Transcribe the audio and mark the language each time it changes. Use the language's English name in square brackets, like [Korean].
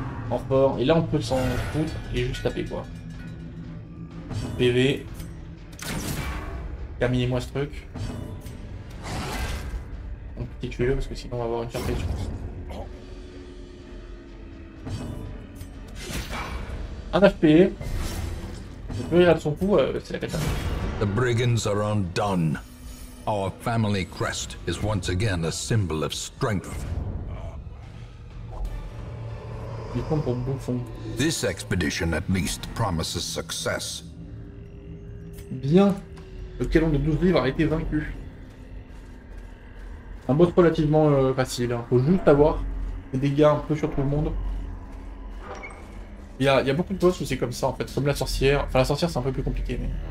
[French] En fort. Et là, on peut s'en foutre et juste taper, quoi. PV. Terminez-moi ce truc. On peut tuer parce que sinon on va avoir une surprise, je pense. Un HP. On peut aller à son coup, c'est la cata. [English] The brigands are undone. Our family crest is once again a symbol of strength. [French] Il compte pour bouffon. [English] This expedition at least promises success. [French] Bien. Le canon de 12 livres a été vaincu. Un boss relativement facile. Hein. Faut juste avoir des dégâts un peu sur tout le monde. Il y a beaucoup de boss où c'est comme ça en fait. Comme la sorcière. Enfin la sorcière c'est un peu plus compliqué mais...